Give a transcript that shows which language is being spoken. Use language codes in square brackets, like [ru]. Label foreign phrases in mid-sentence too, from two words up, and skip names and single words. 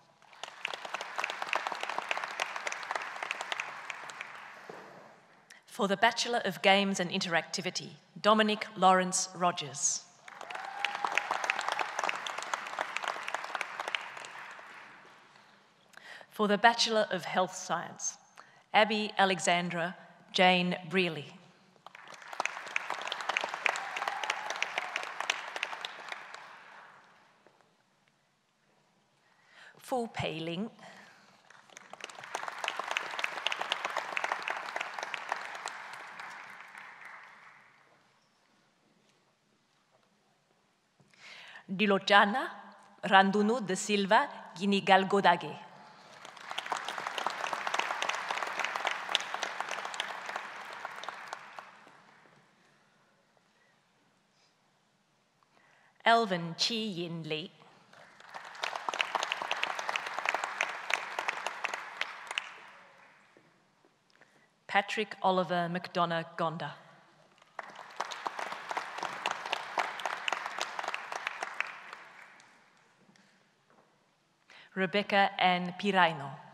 [en] For the Bachelor of Games and Interactivity, Dominic Lawrence Rogers. For the Bachelor of Health Science, Abby Alexandra Jane Brearley. Fu Pei Ling. Dilojana Randunu de Silva Ginigalgodage. Elvin Chi Yin Lee. Patrick Oliver McDonough Gonda. Rebecca Ann Piraino.